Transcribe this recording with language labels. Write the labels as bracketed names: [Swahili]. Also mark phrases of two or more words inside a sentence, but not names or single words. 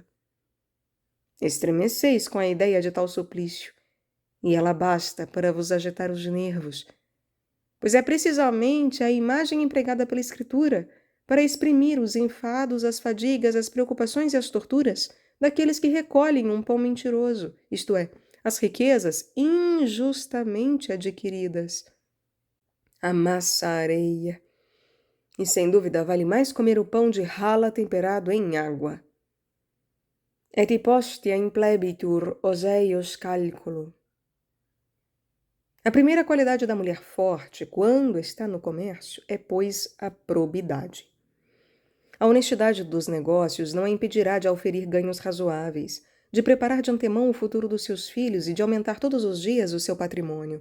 [Portuguese] Estremeceis com a ideia de tal suplício, e ela basta para vos agitar os nervos, pois é precisamente a imagem empregada pela Escritura para exprimir os enfados, as fadigas, as preocupações e as torturas daqueles que recolhem um pão mentiroso, isto é, as riquezas injustamente adquiridas. Amassa a areia, e sem dúvida vale mais comer o pão de rala temperado em água. [Latin] Et postea implebitur os eius calculo. [Portuguese] A primeira qualidade da mulher forte, quando está no comércio, é, pois, a probidade. A honestidade dos negócios não a impedirá de auferir ganhos razoáveis, de preparar de antemão o futuro dos seus filhos e de aumentar todos os dias o seu patrimônio.